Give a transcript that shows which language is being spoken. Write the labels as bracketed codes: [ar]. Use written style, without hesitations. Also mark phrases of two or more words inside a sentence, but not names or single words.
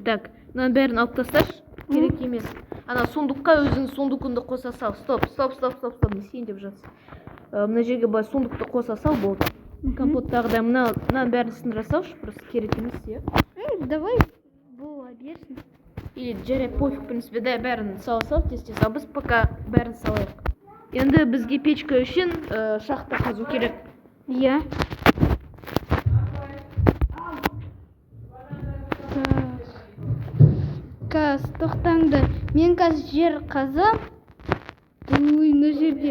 [kk] Так, мынаның бәрін алып тасташ, керек емес. Ана сундыққа өзің сундықыңды қоса сал. Стоп, не істейін деп жатсың. Мына жерге былай сундықты қоса сал, болды. Компоттағыдай мынаның бәрін сындыра салшы, просто керек емес, иә? Давай, бола берсін. Или жарайды, [ru] пофиг, в принципе, [kk] дай бәрін сал, тез, а біз пока бәрін салайық. Енді бізге печка үшін шахта қазу керек. Иә. Қаз, тоқтаңдар. Мен қазір жер қазам. Ой, мына жерде.